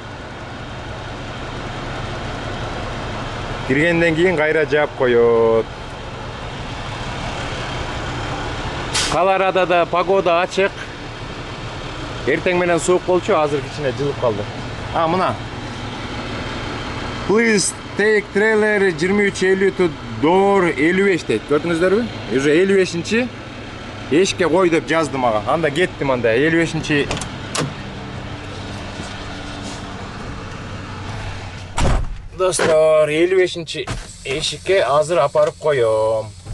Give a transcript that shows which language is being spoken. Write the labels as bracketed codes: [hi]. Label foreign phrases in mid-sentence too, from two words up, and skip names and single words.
[ky] Киргенден кийин кайра жаап коёт. Колорадода погода ачык. Эртең менен суук болчу, азыр кичине жылып калды. Мына. [en] Please take trailer 2350 to door 55 [ky] дейт. Көрдүңүздөрбү? Уже 55-чи эшикке кой деп жазды мага. Анда кеттим анда 55-чи. Достор, 55-чи эшикке азыр апарып коём.